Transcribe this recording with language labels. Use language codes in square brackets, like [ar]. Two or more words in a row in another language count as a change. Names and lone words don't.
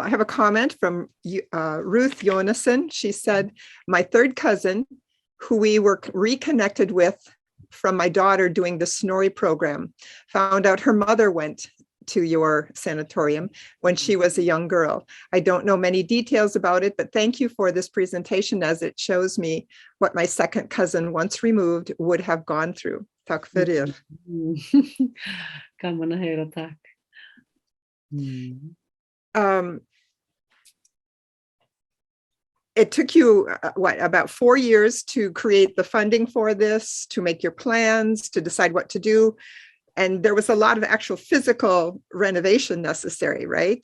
[en] I have a comment from Ruth Jonasson. She said, my third cousin, who we were reconnected with from my daughter doing the Snorri program, found out her mother went to your sanatorium when she was a young girl. I don't know many details about it, but thank you for this presentation, as it shows me what my second cousin, once removed, would have gone through. [is] Takk fyrir. Gaman að heyra, takk. [en] It took you, about 4 years to create the funding for this, to make your plans, to decide what to do. And there was a lot of actual physical renovation necessary, right?